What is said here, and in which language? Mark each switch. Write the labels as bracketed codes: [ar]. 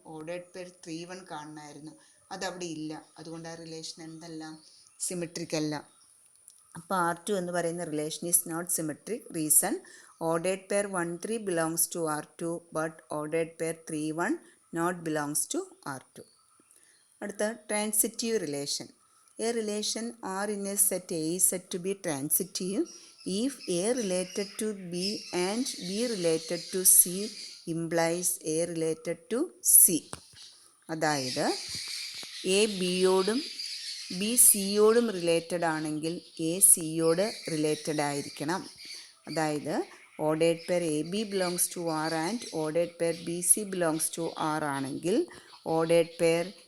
[ml] Ordered pair 3 1 കാണണമായിരുന്നു. അതവിടെ ഇല്ല. അതുകൊണ്ട് ആ റിലേഷൻ എന്തല്ല? സിമെട്രിക് അല്ല. അപ്പോൾ R2 എന്ന് പറയുന്ന [en] Relation is not symmetric. Reason, ordered pair 1 3 belongs to R2 but ordered pair 3 1 not belongs to R2. [ml] അടുത്ത transitive relation. [en] A relation R in a set A is said to be transitive if A related to B and B related to C implies A related to C. [ml] അതായത് A ബിയോടും B സിയോടും related ആണെങ്കിൽ A സിയോട് related ആയിരിക്കണം. അതായത് [en] ordered pair A B belongs to R and ordered pair B C belongs to R [ml] ആണെങ്കിൽ [en] ordered pair